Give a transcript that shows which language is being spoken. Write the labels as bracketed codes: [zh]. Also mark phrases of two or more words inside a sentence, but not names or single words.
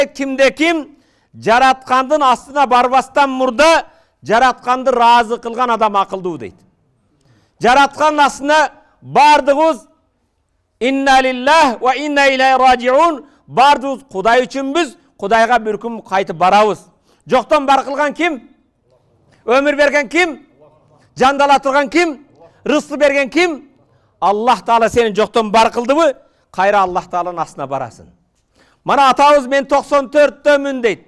[ky] Kimde kim жараткандын астына барбастан мурда жаратканды разы кылган адам акылдуу дейт. Жараткан астына бардыгыбыз [ar] إنا لله وإنا إليه راجعون, [ky] бардыгыбыз Кудай үчүнбүз, Кудайга бир күн кайтып барабыз. Жоктон бар кылган ким? Өмүр берген ким? Жандала турган ким? Рызкы берген ким? Аллах Таала сени жоктон бар кылдыбы? Кайра Аллах Тааланын астына барасың. Мана атабыз мен 94-дөмүн дейт.